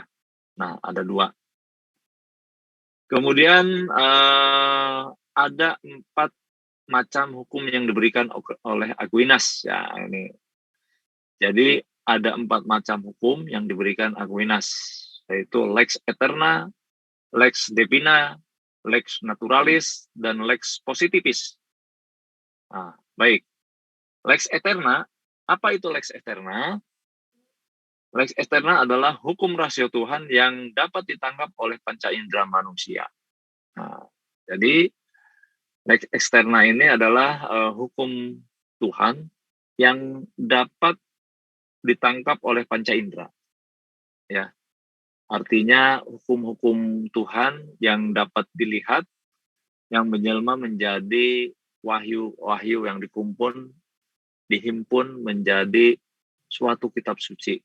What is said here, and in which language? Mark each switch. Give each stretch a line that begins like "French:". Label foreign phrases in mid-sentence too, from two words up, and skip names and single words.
Indonesian: Nah, ada dua. Kemudian ada 4 macam hukum yang diberikan oleh Aquinas ya ini. Jadi ada 4 macam hukum yang diberikan Aquinas, yaitu
Latin: lex eterna, lex divina, lex naturalis,
Indonesian: dan
Latin: lex positivus.
Indonesian: Nah, baik.
Latin: Lex eterna,
Indonesian: apa itu
Latin: lex eterna? Lex eterna
Indonesian: adalah hukum rasio Tuhan yang dapat ditangkap oleh panca indera manusia. Nah, jadi
Latin: lex externa
Indonesian: ini adalah hukum Tuhan yang dapat ditangkap oleh panca indera. Ya, artinya hukum-hukum Tuhan yang dapat dilihat, yang menjelma menjadi wahyu-wahyu yang dihimpun menjadi suatu kitab suci.